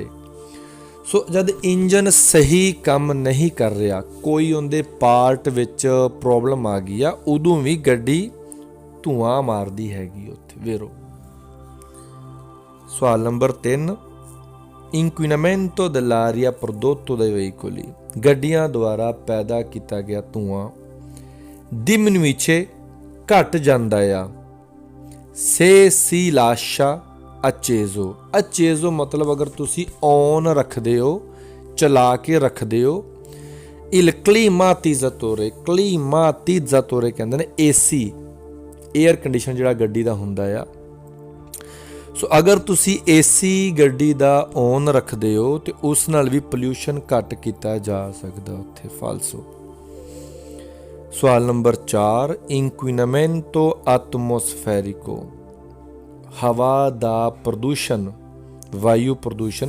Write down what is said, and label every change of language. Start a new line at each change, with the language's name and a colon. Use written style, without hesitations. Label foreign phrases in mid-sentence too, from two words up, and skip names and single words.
Punjabi: ਸੋ ਜਦ ਇੰਜਨ ਸਹੀ ਕੰਮ ਨਹੀਂ ਕਰ ਰਿਹਾ, ਕੋਈ ਉਹਦੇ ਪਾਰਟ ਵਿੱਚ ਪ੍ਰੋਬਲਮ ਆ ਗਈ ਆ, ਉਦੋਂ ਵੀ ਗੱਡੀ ਧੂਆਂ ਮਾਰਦੀ ਹੈਗੀ ਉੱਥੇ। ਵੇਰੋ ਸਵਾਲ ਨੰਬਰ 3,
Italian: inquinamento dell'aria prodotto dai veicoli,
Punjabi: ਗੱਡੀਆਂ ਦੁਆਰਾ ਪੈਦਾ ਕੀਤਾ ਗਿਆ ਧੂਆਂ diminuisce ਘਟ ਜਾਂਦਾ ਆ,
Italian: se si lascia acceso,
Punjabi: acceso ਮਤਲਬ ਅਗਰ ਤੁਸੀਂ ਔਨ ਰੱਖਦੇ ਹੋ, ਚਲਾ ਕੇ ਰੱਖਦੇ ਹੋ।
Italian: il climatizzatore,
Punjabi: climatizzatore ਕਹਿੰਦੇ ਨੇ AC, 에ਅਰ ਕੰਡੀਸ਼ਨ ਜਿਹੜਾ ਗੱਡੀ ਦਾ ਹੁੰਦਾ ਆ। ਸੋ ਅਗਰ ਤੁਸੀਂ AC ਗੱਡੀ ਦਾ ਔਨ ਰੱਖਦੇ ਹੋ ਤੇ ਉਸ ਨਾਲ ਵੀ ਪੋਲਿਊਸ਼ਨ ਘੱਟ ਕੀਤਾ ਜਾ ਸਕਦਾ ਉੱਥੇ। ਫਾਲਸੋ। ਸਵਾਲ ਨੰਬਰ 4,
Italian: inquinamento atmosferico,
Punjabi: ਹਵਾ ਦਾ ਪ੍ਰਦੂਸ਼ਣ, ਵਾਯੂ ਪ੍ਰਦੂਸ਼ਣ।